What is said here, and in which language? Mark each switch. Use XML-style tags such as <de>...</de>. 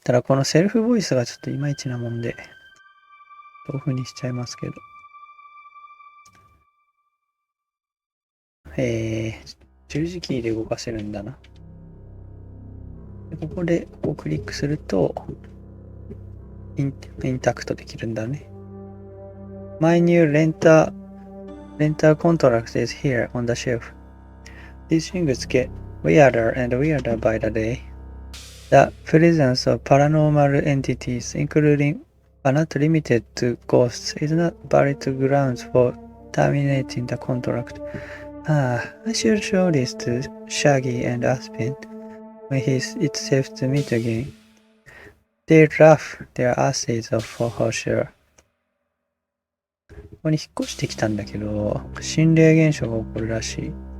<ja>ただこのセルフボイスがちょっといまいちなもんで、豆腐にしちゃいますけど。十字キーで動かせるんだな。でここでこうクリックするとインタクトできるんだね。</ja> <en>My new renter contract is here on the shelf. These things get weirder and weirder by the day. The presence of paranormal entities, including but not limited to ghosts, is not valid grounds for terminating the contract. I should show this to Shaggy and Aspen when it's safe to meet again. They laugh their asses off for sure.</en> <ja>ここに引っ越してきたんだけど、心霊現象が起こるらしい。</ja>